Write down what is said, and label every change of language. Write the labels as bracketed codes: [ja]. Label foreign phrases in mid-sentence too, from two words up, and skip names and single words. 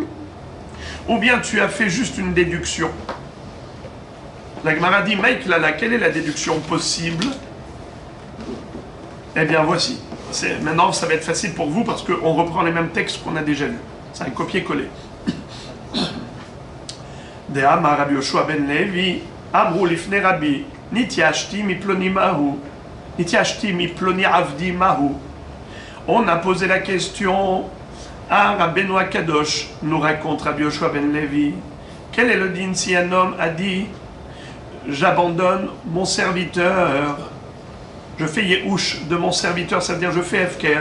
[fr] Ou bien tu as fait juste une déduction? La Gemara dit, Maïklala, quelle est la déduction possible? Eh bien voici. Maintenant ça va être facile pour vous parce qu'on reprend les mêmes textes qu'on a déjà lus. C'est un copier-coller. [he] דאמר רבי יהושע בן לוי אמרו לפני רבי, נתייאשתי מפלוני מהו, נתייאשתי מפלוני עבדי מהו. [fr] On a posé la question à Rabbeinu Kadosh, nous raconte Rabbi Yoshua ben Levi. Quel est le din si un homme a dit, j'abandonne mon serviteur, je fais Yehush de mon serviteur, ça veut dire je fais Efker.